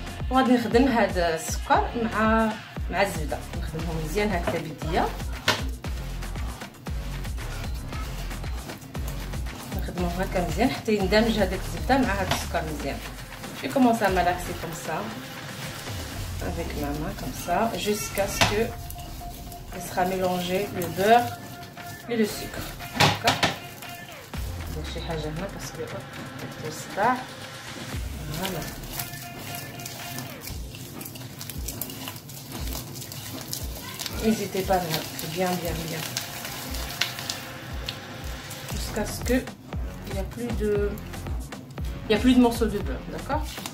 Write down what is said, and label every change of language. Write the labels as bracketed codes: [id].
[ar] وغادي نخدم هذا السكر مع الزبده، نخدمهم مزيان هكذا بيديا، نخدمهم هكا مزيان حتى يندمج هذاك الزبده مع هذا السكر مزيان. [fr] Je vais commencer à malaxer comme ça avec ma main comme ça jusqu'à ce que il sera mélangé le beurre et le sucre. [ar] ندير شي حاجه هنا باسكو ندير صباع. [fr] فوالا n'hésitez pas, c'est bien jusqu'à ce que il n'y a plus de morceaux de beurre, d'accord?